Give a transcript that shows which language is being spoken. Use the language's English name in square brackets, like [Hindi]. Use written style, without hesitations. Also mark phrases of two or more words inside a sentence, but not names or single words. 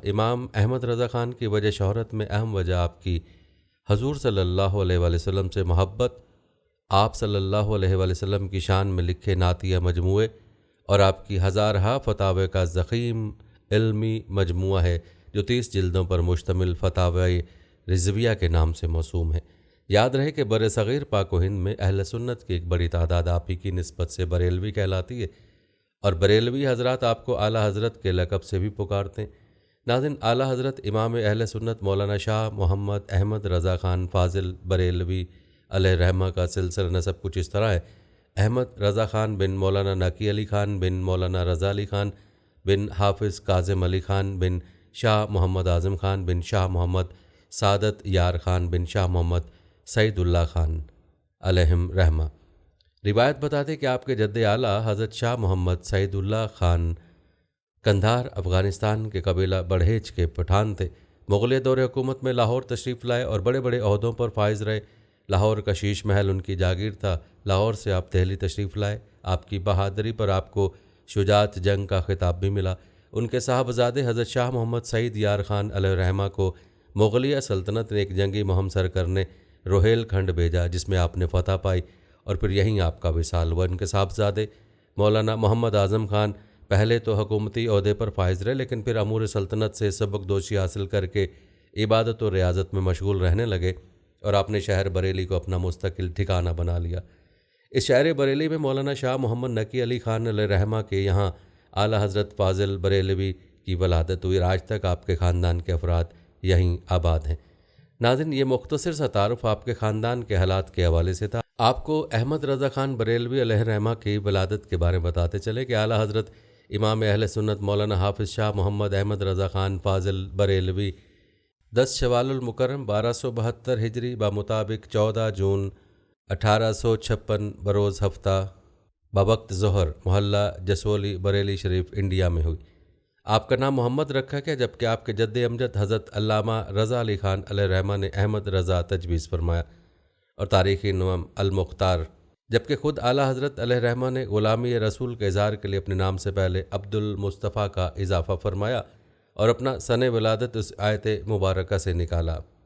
[Urdu] امام احمد رضا خان کی وجہ شہرت میں اہم وجہ آپ کی حضور صلی اللہ علیہ وسلم سے محبت، آپ صلی اللہ علیہ وسلم کی شان میں لکھے نعتیہ مجموعے اور آپ کی ہزارہا فتاوے کا ضخیم علمی مجموعہ ہے، جو 30 جلدوں پر مشتمل فتاوے رضویہ کے نام سے موسوم ہے. یاد رہے کہ برصغیر پاک و ہند میں اہل سنت کی ایک بڑی تعداد آپ ہی کی نسبت سے بریلوی کہلاتی ہے اور بریلوی حضرات آپ کو اعلیٰ حضرت کے لقب سے بھی پکارتے ہیں. ناظرین، اعلیٰ حضرت امام اہل سنت مولانا شاہ محمد احمد رضا خان فاضل بریلوی علیہ الرحمہ کا سلسلہ نسب کچھ اس طرح ہے. احمد رضا خان بن مولانا نقی علی خان بن مولانا رضا علی خان بن حافظ کاظم علی خان بن شاہ محمد اعظم خان بن شاہ محمد سعادت یار خان بن شاہ محمد سعید اللہ خان علیہم رحمہ. روایت بتاتے کہ آپ کے جد اعلیٰ حضرت شاہ محمد سعید اللہ خان قندھار افغانستان کے قبیلہ بڑہیج کے پٹھان تھے. مغلیہ دور حکومت میں لاہور تشریف لائے اور بڑے بڑے عہدوں پر فائز رہے. لاہور کا شیش محل ان کی جاگیر تھا۔ لاہور سے آپ دہلی تشریف لائے. آپ کی بہادری پر آپ کو شجاعت جنگ کا خطاب بھی ملا. ان کے صاحبزادے حضرت شاہ محمد سعید یار خان علیہ الرحمہ کو مغلیہ سلطنت نے ایک جنگی مہم سر کرنے روہیلکھنڈ بھیجا، جس میں آپ نے فتح پائی اور پھر یہیں آپ کا وصال ہوا. ان کے صاحبزادے مولانا محمد اعظم خان پہلے تو حکومتی عہدے پر فائز رہے، لیکن پھر امور سلطنت سے سبکدوشی حاصل کر کے عبادت اور ریاضت میں مشغول رہنے لگے اور آپ نے شہر بریلی کو اپنا مستقل ٹھکانہ بنا لیا. اس شہر بریلی میں مولانا شاہ محمد نقی علی خان علیہ الرحمہ کے یہاں اعلیٰ حضرت فاضل بریلوی کی ولادت ہوئی. آج تک آپ کے خاندان کے افراد یہیں آباد ہیں. ناظرین، یہ مختصر سا تعارف آپ کے خاندان کے حالات کے حوالے سے تھا. آپ کو احمد رضا خان بریلوی علیہ الرحمہ کی ولادت کے بارے میں بتاتے چلے کہ اعلیٰ حضرت امام اہل سنت مولانا حافظ شاہ محمد احمد رضا خان فاضل بریلوی 10 شوال المکرم 1272 ہجری بمطابق 14 جون 1856 بروز ہفتہ بوقت ظہر محلہ جسولی بریلی شریف انڈیا میں ہوئی. آپ کا نام محمد رکھا گیا، جبکہ آپ کے جد امجد حضرت علامہ رضا علی خان علیہ الرحمہ نے احمد رضا تجویز فرمایا اور تاریخی نام المختار، جبکہ خود اعلیٰ حضرت علیہ الرحمہ نے غلامی رسول کے اظہار کے لیے اپنے نام سے پہلے عبد المصطفیٰ کا اضافہ فرمایا اور اپنا سن ولادت اس آیت مبارکہ سے نکالا.